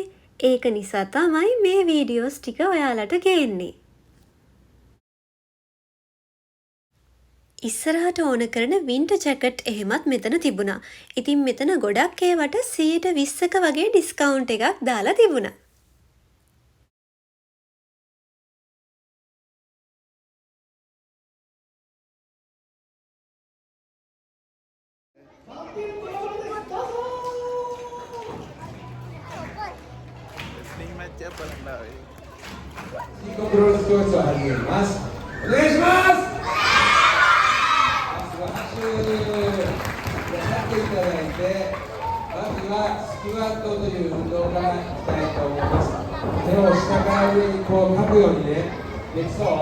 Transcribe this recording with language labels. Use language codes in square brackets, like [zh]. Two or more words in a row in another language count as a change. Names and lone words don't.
[si] ඒක නිසා තමයි මේ වීඩියෝස් ටික ඔයාලට ගේන්නේ. ඉස්සරහට ඕන කරන [en] winter jacket [si] එහෙමත් මෙතන තිබුණා. ඉතින් මෙතන ගොඩක් ඒවට 120ක වගේ ඩිස්කවුන්ට් එකක් දාලා තිබුණා. [en] Sling match up [si] බලන්න ආවේ. [ja] シンクロプロレス教室を始めます。お願いします。拍手立っていただいて、まずはスクワットという運動からいきたいと思います。手を下から上にこう書くようにね、できそう？